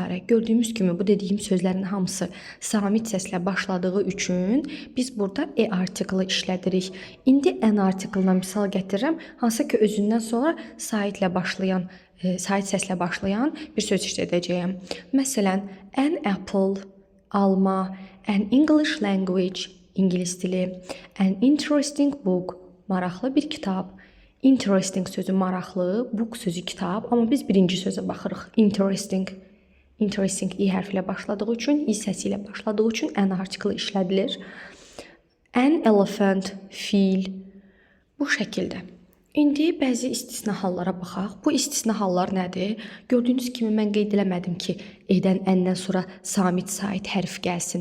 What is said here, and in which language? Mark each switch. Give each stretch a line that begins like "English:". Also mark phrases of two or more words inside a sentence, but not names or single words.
Azerbaijani: Gördüyümüz kimi bu dediyim sözlərin hamısı samit səslə başladığı üçün biz burada E artikeli işlədirik. İndi N artikelina misal gətirirəm, hansı ki özündən sonra saitlə başlayan, sait səslə başlayan bir söz işlədəcəyəm. Məsələn,
English: an apple, alma, an English language,
Azerbaijani: ingilis dili,
English: an interesting book,
Azerbaijani: maraqlı bir kitab. Interesting sözü maraqlı, book sözü kitab, amma biz birinci sözə baxırıq. Interesting. Interesting I hərfi ilə başladığı üçün, I səsi ilə başladığı üçün N artikeli işlədilir.
English: An elephant,
Azerbaijani: fil. Bu şəkildə. İndi bəzi istisna hallara baxaq. Bu istisna hallar nədir? Gördüyünüz kimi mən qeyd eləmədim ki, E-dən N-dən sonra samit sait hərf gəlsin.